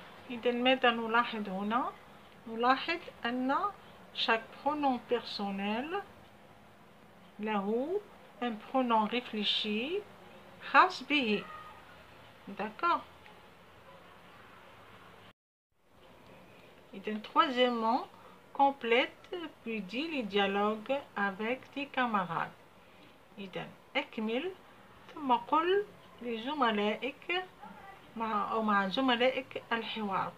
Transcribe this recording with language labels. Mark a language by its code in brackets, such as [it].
[ar] إذا ماذا نلاحظ هنا؟ نلاحظ أن [fr] chaque pronom personnel [ar] له [fr] un pronom réfléchi [ar] خاص به. [fr] D'accord? Et troisièmement, complète puis dis les dialogues avec tes camarades. [ar] إذا اكمل ثم قل لزملائك مع زملائك الحوار.